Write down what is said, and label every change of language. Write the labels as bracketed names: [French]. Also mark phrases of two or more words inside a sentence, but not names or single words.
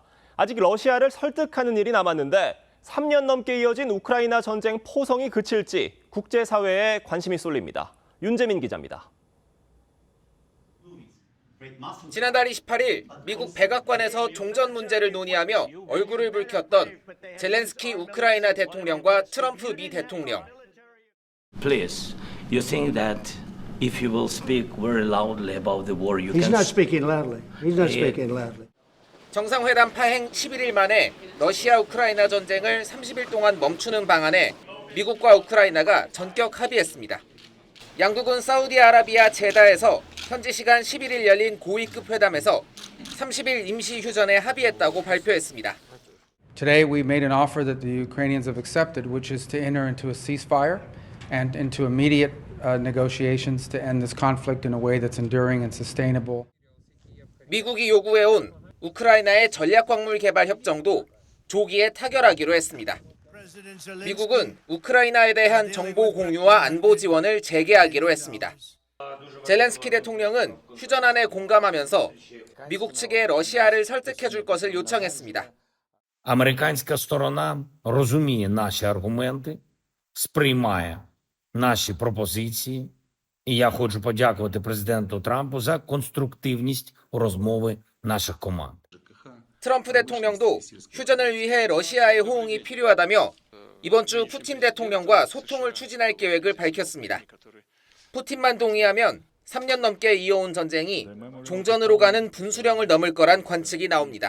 [Korean] 아직 러시아를 설득하는 일이 남았는데 3년 넘게 이어진 우크라이나 전쟁 포성이 그칠지 국제사회에 관심이 쏠립니다. 윤재민 기자입니다. 지난달 28일 미국 백악관에서 종전 문제를 논의하며 얼굴을 붉혔던 젤렌스키 우크라이나 대통령과 트럼프 미 대통령. [English] Please, you think that if you will speak very loudly about the war, you He's can... not speaking loudly. He's not speaking loudly. [Korean] 정상회담 파행 11일 만에 러시아 우크라이나 전쟁을 30일 동안 멈추는 방안에 미국과 우크라이나가 전격 합의했습니다. 양국은 사우디아라비아 제다에서 현지 시간 11일 열린 고위급 회담에서 30일 임시 휴전에 합의했다고 발표했습니다. [English] Today we made an offer that the Ukrainians have accepted, which is to enter into a ceasefire and into immediate negotiations to end this conflict in a way that's enduring and sustainable. [Korean] 미국이 요구해온 우크라이나의 전략광물 개발 협정도 조기에 타결하기로 했습니다. 미국은 우크라이나에 대한 정보 공유와 안보 지원을 재개하기로 했습니다. 젤렌스키 대통령은 휴전안에 공감하면서 미국 측에 러시아를 설득해 줄 것을 요청했습니다. [Ukrainian] Американська сторона розуміє наші аргументи, сприймає наші пропозиції, і я хочу подякувати президенту Трампу за конструктивність розмови наших команд. [Korean] 트럼프 대통령도 휴전을 위해 러시아의 호응이 필요하다며 이번 주 푸틴 대통령과 소통을 추진할 계획을 밝혔습니다. 푸틴만 동의하면 3년 넘게 이어온 전쟁이 종전으로 가는 분수령을 넘을 거란 관측이 나옵니다.